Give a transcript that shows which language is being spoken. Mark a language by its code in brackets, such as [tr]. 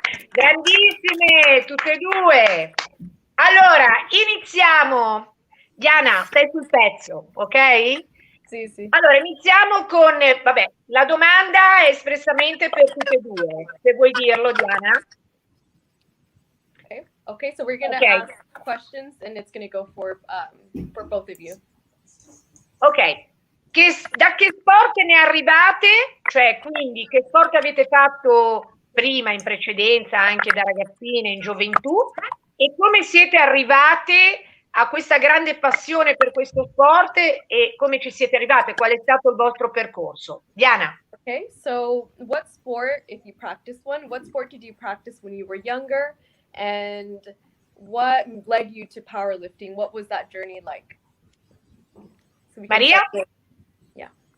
[it] Grandissime, tutte e due. Allora, iniziamo. Diana, stai sul pezzo, ok? Sì, sì. Allora, iniziamo con, vabbè, la domanda è espressamente per tutte e due, se vuoi dirlo, Diana. [en] Okay, so we're gonna ask questions and it's gonna go for both of you. [it] Ok, da che sport ne arrivate? Cioè, quindi, che sport avete fatto prima, in precedenza, anche da ragazzine, in gioventù? E come siete arrivate a questa grande passione per questo sport e come ci siete arrivate? Qual è stato il vostro percorso? Diana. [en] Okay, so what sport, if you practice one, what sport did you practice when you were younger? And what led you to powerlifting? What was that journey like? So Maria? Yeah.